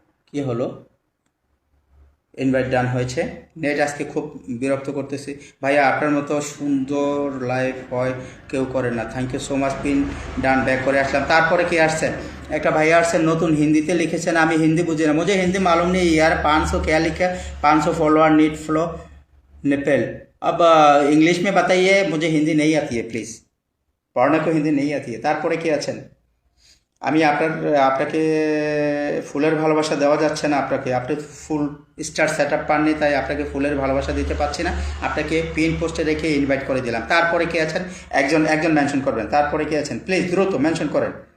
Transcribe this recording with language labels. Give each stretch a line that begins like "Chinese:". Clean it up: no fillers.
Bangla: কি হলো? ইনভাইট ডান হয়েছে। নেট আজকে খুব বিরক্ত করতেছি ভাইয়া, আপনার মতো সুন্দর লাইভ হয় কেউ করে না।
English: Thank you so much.
Bangla: Pin done back করে আসলাম। তারপরে কি আসছেন? একটা ভাইয়া আসছেন নতুন, হিন্দিতে লিখেছেন, আমি হিন্দি বুঝি না।
Hindi: मुझे हिंदी मालूम नहीं यार। 500 क्या लिखा? 500 फॉलोअर नीट फ्लो नेपेल। अब इंग्लिश में बताइए, मुझे हिंदी नहीं आती है प्लीज़, पढ़ने को हिंदी नहीं आती है।
Bangla: তারপরে কি আছেন? আমি আপনাকে ফুলের ভালোবাসা দেওয়া যাচ্ছে না আপনাকে। আপনি ফুল স্টার সেট আপ পাননি, তাই আপনাকে ফুলের ভালোবাসা দিতে পারছি না। আপনাকে পিন পোস্টে রেখে ইনভাইট করে দিলাম। তারপরে কে আছেন? একজন মেনশন করবেন। তারপরে কে আছেন প্লিজ দ্রুত মেনশন করেন।